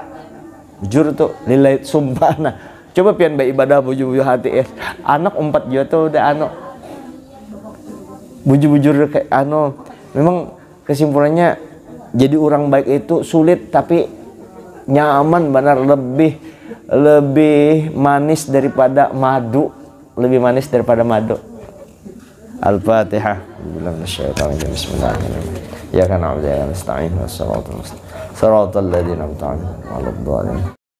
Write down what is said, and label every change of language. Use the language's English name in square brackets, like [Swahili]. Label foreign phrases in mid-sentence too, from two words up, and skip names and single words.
[Banjar] Jujur tuh, lillahi sumpah. Nah, coba pian beribadah bujur-bujur hati anak 4 juta tuh udah bujur-bujur kayak memang kesimpulannya jadi orang baik itu sulit tapi nyaman, benar, lebih manis daripada madu, Al-Fatihah. [Arabic] بسم الله الرحمن الرحيم. [Banjar] Ya kan, [Arabic] نعبد و نستعين والصراط المستقيم صراط الذين أنعمت عليهم,